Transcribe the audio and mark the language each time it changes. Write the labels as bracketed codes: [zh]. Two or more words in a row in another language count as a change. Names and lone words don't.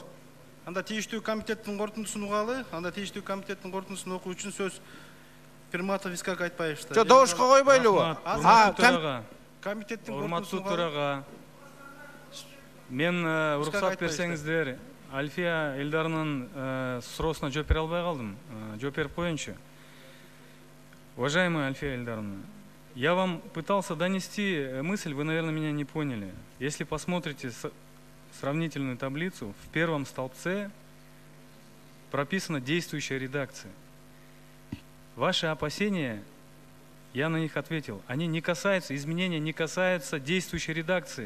[ky] Анда тийиштүү комитеттин корутундусун угалы, анда тийиштүү комитеттин корутундусун окуу үчүн сөз Пирматов Искак Айтбаевичте. Жо, добушка койбойлубу? Комитеттин урматтуу төрага, мен уруксат берсеңиздер, Альфия Элдарынын суроосуна жооп бере албай калдым. Жооп берип коеюнчу. [ru] Уважаемая Альфия Элдаровна, я вам пытался донести мысль, вы, наверное, меня не поняли. Если посмотрите сравнительную таблицу, в первом столбце прописана действующая редакция. Ваши опасения, я на них ответил, они не касаются, изменения не касаются действующей редакции.